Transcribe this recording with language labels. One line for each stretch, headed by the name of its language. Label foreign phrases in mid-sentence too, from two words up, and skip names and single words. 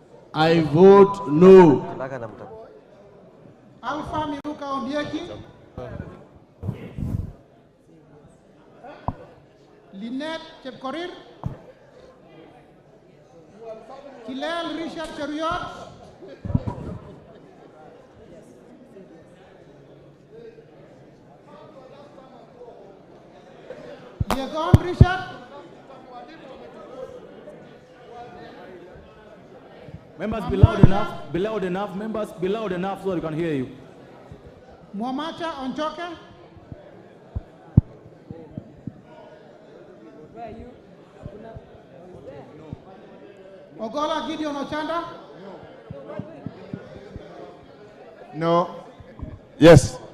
English: I vote no. Alpha Miruka Ondieki. Lynette Chepkorir. Kilel Richard Cheruiyot. Yegon Richard. Members, be loud enough. Be loud enough. Members, be loud enough so they can hear you. Mwamacha Onchoke. Ogola Gideon Ochanda. No. Yes.